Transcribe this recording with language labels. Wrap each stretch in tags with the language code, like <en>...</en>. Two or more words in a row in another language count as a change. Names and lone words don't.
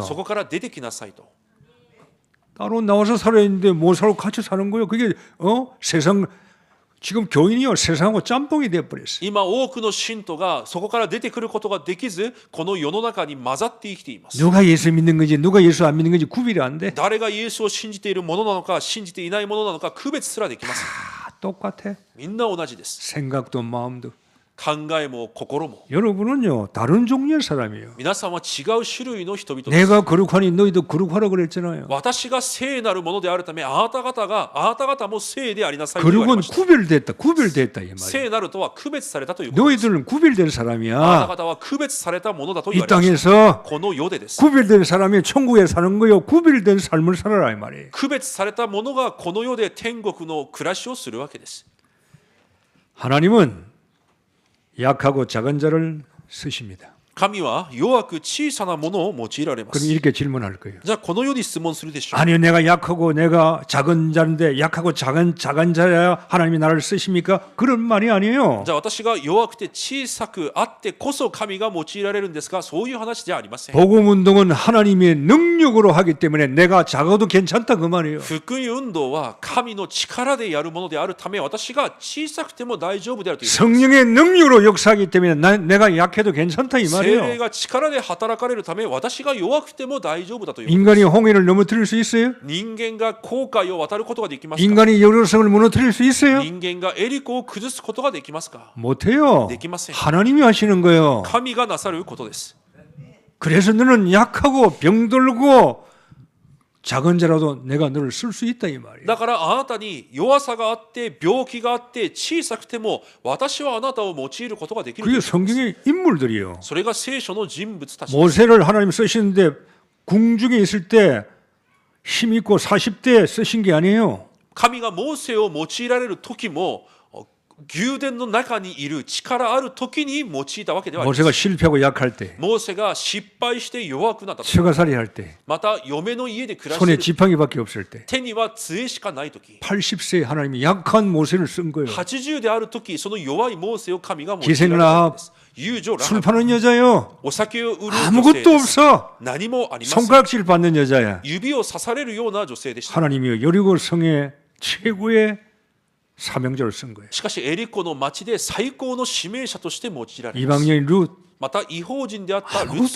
<ja>そこから出てきなさいと。</ja> <ko>따로 나와서 살아야 되는데 못 살고 같이 사는 거예요. 그게 세상 지금 교인이요 세상하고 짬뽕이 돼 버렸어요.</ko> <ja>今多くの信徒がそこから出てくることができず、この世の中に混ざって生きています。</ja> <ko>누가 예수 믿는 건지 누가 예수 안 믿는 건지 구별이 안 돼.</ko> <ja>誰がイエスを信じているものなのか信じていないものなのか区別すらできません。</ja> <ko>다 똑같아.</ko> <ja>みんな同じです。</ja> <ko>생각도 마음도.</ko> <ja>考えも心も。</ja> <ko>여러분은요 다른 종류의 사람이에요.</ko> <ja>皆さんは違う種類の人々です。</ja> <ko>내가 거룩하니 너희도 거룩하라 그랬잖아요.</ko> <ja>私が聖なるものであるため、あなた方も聖でありなさいと言われ</ja> <ko>거룩은</ko> <ja>ました。</ja> <ko>구별됐다 이 말이에요.</ko> <ja>聖なるとは区別されたということです。</ja> <ko>너희들은 구별된</ko> <ja>あなた</ja> <ko>사람이야.</ko> <ja>方は区別されたものだと</ja> <ko>이</ko> <ja>言われました。</ja> <ko>땅에서</ko> <ja>この世でです。</ja> <ko>구별된 사람이 천국에 사는 거요. 구별된 삶을 살아라 이 말이에요.</ko> <ja>区別されたものがこの世で天国の暮らしをするわけです。</ja> <ko>하나님은 약하고 작은 자를 쓰십니다.</ko> <ja>神は弱く小さなものを用いられま</ja> <ko>그럼</ko> <ja>す。</ja> <ko>이렇게 질문할 거예요.</ko> <ja>じゃあこのように質問するでしょう。</ja> <ko>아니요, 내가 약하고 내가 작은 자인데 약하고 작은 자야 하나님이 나를 쓰십니까? 그런 말이 아니에요.</ko> <ja>じゃあ私が弱くて小さくあってこそ神が用いられるんですが、そういう話じゃありません。</ja> <ko>복음 운동은 하나님의 능력으로 하기 때문에 내가 작아도 괜찮다 그 말이에요.</ko> <ja>福音運動は神の力でやるものであるため、私が小さくても大丈夫であるということです。</ja> <ko>성령의 능력으로 역사하기 때문에 내가 약해도 괜찮다 이</ko> <ja>聖</ja> <ko>말이에요.</ko> <ja>霊が力で働かれるため、私が弱くても大丈夫だということです。</ja> <ko>인간이 홍해를 넘어뜨릴 수 있어요?</ko> <ja>人間が航海を渡ることができますか？</ja> <ko>인간이 여로성을 무너뜨릴 수 있어요?</ko> <ja>人間がエリコを崩すことができますか？</ja> <ko>못해요.</ko> <ja>できません。</ja> <ko>하나님이 하시는 거예요.</ko> <ja>神がなさることです。</ja> <ko>그래서 너는 약하고 병들고 작은 자라도 내가 너를 쓸 수 있다 이 말이에요.</ko> <ja>だからあなたに弱さがあって病気があって小さくても私はあなたを用いることができる。</ja> <ko>그게 성경의 인물들이에요.</ko> <ja>それが聖書の人物たち。</ja> <ko>모세를 하나님 쓰시는데 궁중에 있을 때 힘 있고 40대 쓰신 게 아니에요.</ko> <ja>神がモーセを用いられる時も宮殿の中にいる力ある時に用いたわけではありません。</ja> <ko>모세가 실패하고 약할 때,</ko> <ja>モーセが失敗して弱くなった時、</ja> <ko>처가살이 할 때,</ko> <ja>また嫁の家で暮らして</ja> <ko>손에</ko> <ja>いる、</ja> <ko>지팡이밖에 없을 때,</ko> <ja>手には杖しかない時、</ja> <ko>80세에 하나님이 약한 모세를 쓴 거예요.</ko> <ja>80 である時、その弱いモーセを神が用いられ</ja> <ko>기생을</ko> <ja>た</ja> <ko>하합</ko> <ja>んです。遊女ラハ</ja> <ko>술</ko> <ja>ブ、</ja> <ko>파는 여자요.</ko> <ja>お酒を売る女性</ja> <ko>아무것도</ko> <ja>です。</ja> <ko>없어.</ko> <ja>何もありません。</ja> <ko>손가락질 받는 여자야.</ko> <ja>指を刺されるような女性でした。</ja> <ko>하나님이 여리고 성의 최고의 사명자를 쓴 거예요.</ko> <ja>しかしエリコの町で最高の指名者として用いられます。</ja> <ko>이방인인 룻</ko> <ja>また違法人であったルツ、</ja>